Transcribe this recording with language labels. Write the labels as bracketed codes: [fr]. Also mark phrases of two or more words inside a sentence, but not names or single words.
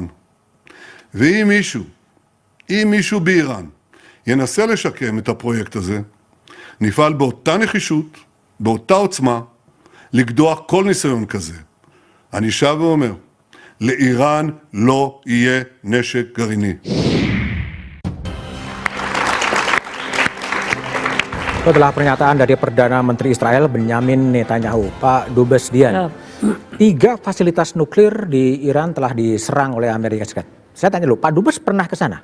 [he] ואם מישהו באיראן ינסה לשקם את הפרויקט הזה, נפעל באותה נחישות, באותה עוצמה, לקדוח כל ניסיון כזה. אני שב ואומר, לאיראן לא יהיה נשק גרעיני. [id] Setelah pernyataan dari Perdana Menteri Israel Benyamin Netanyahu, Pak Dubes Dian, 3 fasilitas nuklir di Iran telah diserang oleh Amerika Serikat. Saya tanya dulu, Pak Dubes pernah ke sana?